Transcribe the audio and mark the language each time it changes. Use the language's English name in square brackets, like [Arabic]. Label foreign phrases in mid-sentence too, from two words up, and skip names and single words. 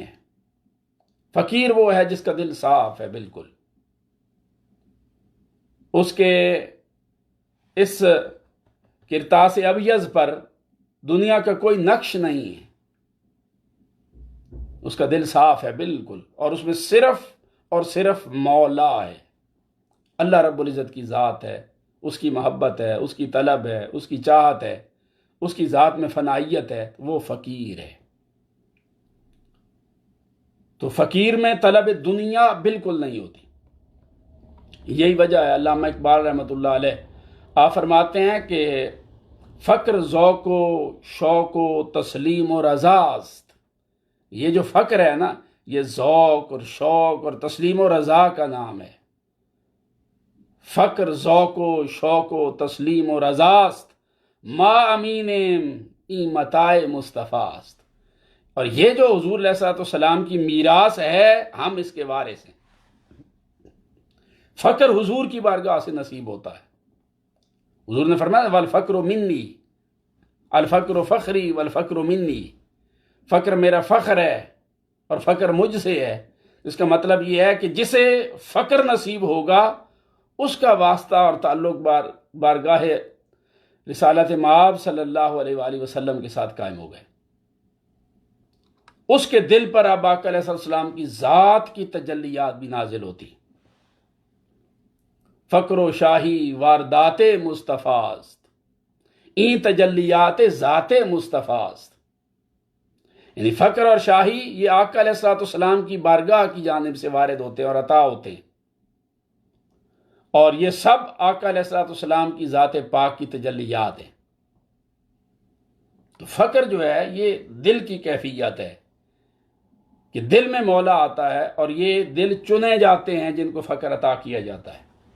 [Urdu] فقیر وہ ہے جس کا دل صاف ہے بالکل، اس کے اس کرتاس ابیض پر دنیا کا کوئی نقش نہیں ہے، اس کا دل صاف ہے بالکل، اور اس میں صرف اور صرف مولا ہے، اللہ رب العزت کی ذات ہے، اس کی محبت ہے، اس کی طلب ہے، اس کی چاہت ہے، اس کی ذات میں فنائیت ہے، وہ فقیر ہے۔ تو فقیر میں طلب دنیا بالکل نہیں ہوتی۔ یہی وجہ ہے، علامہ اقبال رحمۃ اللہ علیہ آپ فرماتے ہیں کہ [Persian] فقر ذوق و شوق و تسلیم و رضاست۔ [Urdu] یہ جو فقر ہے نا، یہ ذوق اور شوق اور تسلیم و رضا کا نام ہے۔ [Persian] فقر ذوق و شوق و تسلیم و رضاست، ما امین ای متاع مصطفیٰ است۔ [Urdu] اور یہ جو حضور علیہ الصلوۃ والسلام کی میراث ہے، ہم اس کے وارث ہیں۔ فقر حضور کی بارگاہ سے نصیب ہوتا ہے۔ حضور نے فرمایا [Arabic] والفقر منی، الفقر فخری والفقر منی، [Urdu] فقر میرا فخر ہے اور فقر مجھ سے ہے۔ اس کا مطلب یہ ہے کہ جسے فقر نصیب ہوگا اس کا واسطہ اور تعلق بارگاہ رسالت مآب صلی اللہ علیہ وآلہ وسلم کے ساتھ قائم ہو گئے۔ اس کے دل پر اب آقا علیہ السلام کی ذات کی تجلیات بھی نازل ہوتی۔ [Persian] فقر و شاہی واردات مصطفیٰ است، این تجلیات ذات مصطفیٰ است۔ [Urdu] یعنی فقر اور شاہی یہ آقا علیہ السلام کی بارگاہ کی جانب سے وارد ہوتے ہیں اور عطا ہوتے ہیں، اور یہ سب آقا علیہ السلام کی ذات پاک کی تجلیات ہیں۔ تو فقر جو ہے یہ دل کی کیفیت ہے کہ دل میں مولا آتا ہے، اور یہ دل چنے جاتے ہیں جن کو فقر عطا کیا جاتا ہے۔